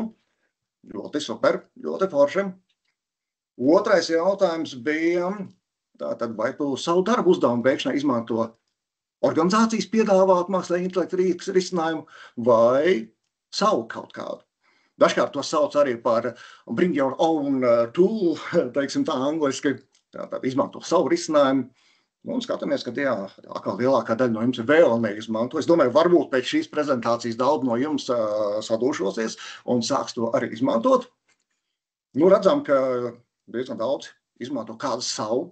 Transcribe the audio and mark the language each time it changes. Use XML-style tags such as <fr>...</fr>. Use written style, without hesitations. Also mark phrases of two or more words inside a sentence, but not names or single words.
<lv>Ļoti super, ļoti forši. Otrais jautājums bija, tātad, vai tu savu darbu uzdevumu veikšanā izmanto organizācijas piedāvāt mākslīgā intelekta rīkus risinājumu vai savu kaut kādu? Dažkārt to sauc arī par</lv> <en>bring your own tool,</en> <lv>teiksim tā angliski. Tātad izmanto savu risinājumu. Skatāmies, ka atkal lielākā daļa no jums ir vēl neizmanto. Es domāju, varbūt pēc šīs prezentācijas daudz no jums sadūšosies un sāks to arī izmantot. Redzam, ka diezgan daudz izmanto kādu savu.</lv>